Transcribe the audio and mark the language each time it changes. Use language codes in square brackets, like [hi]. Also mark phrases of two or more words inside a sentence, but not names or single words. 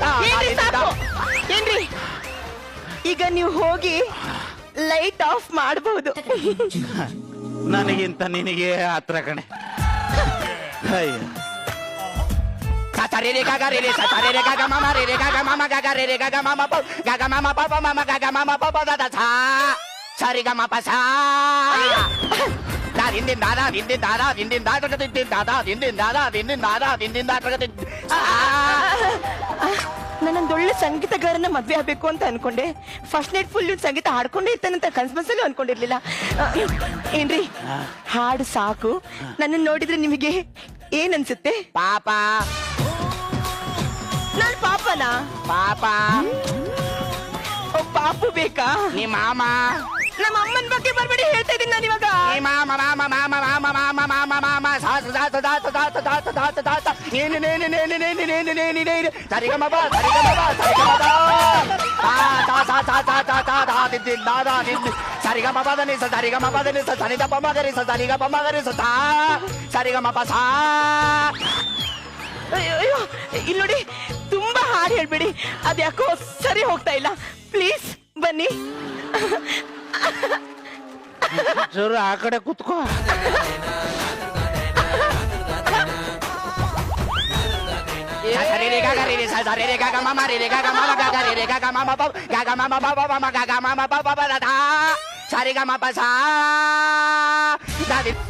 [kn] ಏನ್ರಿ ಸಾಕು? ಏನ್ರಿ ಈಗ ನೀವು ಹೋಗಿ ಲೈಟ್ ಆಫ್ ಮಾಡಬಹುದು. ನನಗಿಂತ ನಿನಗೆ ಹತ್ರ ಕಣೆ. ಅಯ್ಯ ಸರಿ ರೇ ಗಾಗ ರೇ ರೇ ಸರಿ ರೇ ಗಾಗ ಮಾಮ ರೇ ರೇ ಗಾಗ ಮಾಮ ಗಾಗ ರೇ ರೇ ಗಾಗ ಮಾಮ ಪ ಗಾಗ ಮಾಮ ಪಾಪ ಮಾಮ ಗಾಗ ಮಾಮ ಪಾಪ ದಾದ ಸಾ ಸರಿ ಗ ಮಾಪ ಸಾ ದಿಂದಿನ ದಾದ ದಿಂದಿನ ದಾದ ದಿಂದಿನ ದಾದ ದಿಂದಿನ ದಾದ ದಿಂದಿನ ದಾದ ದಿಂದಿನ ದಾದ ದಿಂದಿನ ದಾದ ನಾನೊಂದೊಳ್ಳೆ ಸಂಗೀತಗಾರನ ಮದ್ವೆ ಆಗ್ಬೇಕು ಅಂತ ಅನ್ಕೊಂಡೆ. [en] first night full [kn] ಸಂಗೀತ ಹಾಡ್ಕೊಂಡೇ ಇರ್ತಾನಂತ ಕನ್ಸ್ಮನ್ಸಲ್ಲೂ ಅನ್ಕೊಂಡಿರ್ಲಿಲ್ಲ. ಏನ್ರಿ ಹಾಡು ಸಾಕು. ನನ್ನ ನೋಡಿದ್ರೆ ನಿಮಗೆ ಏನ್ ಅನ್ಸುತ್ತೆ? ಪಾಪ ನಾನ್ ಪಾಪನಾ? ಪಾಪ ಓ ಪಾಪು ಬೇಕಾ? ನೀ ಮಾಮ ನಮ್ಮ ಅಮ್ಮನ ಬಗ್ಗೆ ಬರ್ಬೇಡಿ ಹೇಳ್ತಾ ಇದೀನಿ ನಾನು ಇವಾಗ. ನೀ ಮಾಮ ಮಾಮ ಮಾಮ ಮಾಮ ಮಾಮ ಮಾಮ ಮಾಮ ಸಾಸು ಸಾಸು ಸಾಸು ಸಾಸು ಸಾಸು ಸಾಸು ಸಾಸು ನೀನು ನೀನು ನೀನು ನೀನು ನೀನು ನೀನು ನೀನು ಸರಿಗ ಮಬ ಸರಿಗ ಮಬ ಸರಿಗ ಮಬ ತಾ ತಾ ತಾ ತಾ ತಾ ತಾ ತಾ ತಾ ದಿದ್ದಿನ್ ದಾದಾ ದಿದ್ದಿ ಸರಿಗ ಮಬ ದನಿ ಸರಿಗ ಮಬ ದನಿ ಸರಿಗ ಪಮ ಗರಿ ಸರಿಗ ಪಮ ಗರಿ ಸಾ ಸರಿಗ ಮಬ ಸಾ. ಅಯ್ಯೋ ಇಲ್ಲಿ ನೋಡಿ, ತುಂಬಾ ಹಾಡು ಹೇಳ್ಬೇಡಿ, ಅದ್ಯಾಕೋ ಸರಿ ಹೋಗ್ತಾ ಇಲ್ಲ. ಪ್ಲೀಸ್ ಬನ್ನಿ. ಚೂರು ಆ ಕಡೆ ಕುತ್ಕೋ. ಸರಿ ರೇ ಗಾಗ ರೇ ರೇ ಸರಿ ರೇ ಗಾಗ ಮಾಮ ರೇ ರೇ ಗಾಗ ಮಾಮ ಗಾಗ ರೇ ರೇ ಗಾಗ ಮಾಮ ಪಾಪ ಗಾಗ ಮಾಮ ಪಾಪ ಮಾಮ ಗಾಗ ಮಾಮ ಪಾಪ ದಾದಾ ಸರಿ ಗ ಮಾಪ ಸಾ ದಾದಿ.